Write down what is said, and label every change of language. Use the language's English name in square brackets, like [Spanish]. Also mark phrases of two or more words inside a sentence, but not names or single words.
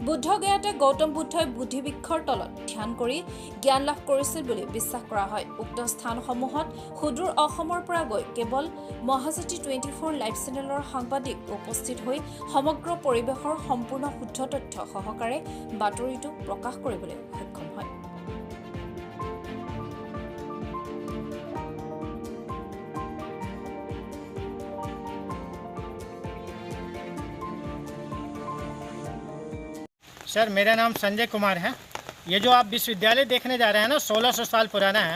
[Assamese] বুদ্ধগয়াতে গৌতম বুদ্ধই বুদ্ধিবৃক্ষৰ তলত ধ্যান কৰি জ্ঞান লাভ কৰিছিল বুলি বিশ্বাস কৰা হয়। উক্ত স্থানসমূহত সুদূৰ অসমৰ পৰা গৈ কেৱল মহাজ্যোতি 24 লাইভ চেনেলৰ সাংবাদিক উপস্থিত হৈ সমগ্ৰ পৰিৱেশৰ সম্পূৰ্ণ শুদ্ধ তথ্য সহকাৰে বাতৰিটো প্ৰকাশ কৰিবলৈ সক্ষম হয়। [Hindi] सर, मेरा नाम संजय कुमार है। ये जो आप विश्वविद्यालय देखने जा रहे हैं ना, 1600 साल पुराना है।